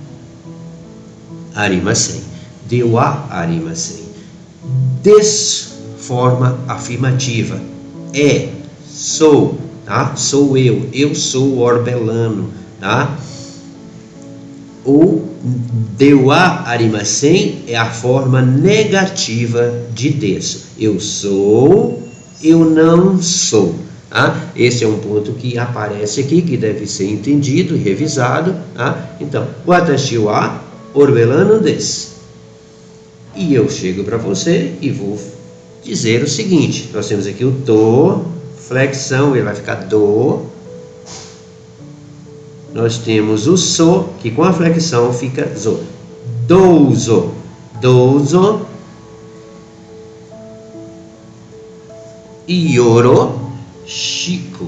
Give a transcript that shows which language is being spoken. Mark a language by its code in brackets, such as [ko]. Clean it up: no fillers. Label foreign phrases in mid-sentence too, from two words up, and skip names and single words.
[ja] ありません。ではありません. [pt] Des forma afirmativa. É, sou, tá? Sou eu sou Orbelano, tá? O [ja] ではありません [pt] é a forma negativa de desu. Eu sou, eu não sou. Tá? Esse é um ponto que aparece aqui, que deve ser entendido e revisado. Tá? Então, [ja] watashi wa Orbelano desu. [pt] E eu chego para você e vou dizer o seguinte. Nós temos aqui o to, flexão, ele vai ficar do. Nós temos o so, que com a flexão fica zo. [ja] どうぞ。どうぞ。よろしく.